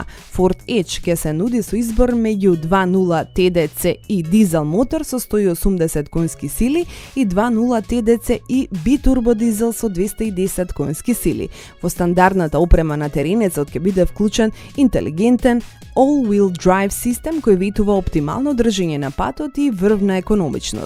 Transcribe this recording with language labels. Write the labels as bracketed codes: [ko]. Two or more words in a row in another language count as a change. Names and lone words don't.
[mk] Ford Edge ќе се нуди со избор меѓу 2.0 TDC и дизел мотор со 180 конски сили и 2.0 TDC и битурбодизел со 210 конски сили. Во стандардната опрема на теренецот ќе биде вклучен интелигентен [en] all-wheel drive [mk] систем кој ветува оптимално држење на патот и врвна економичност.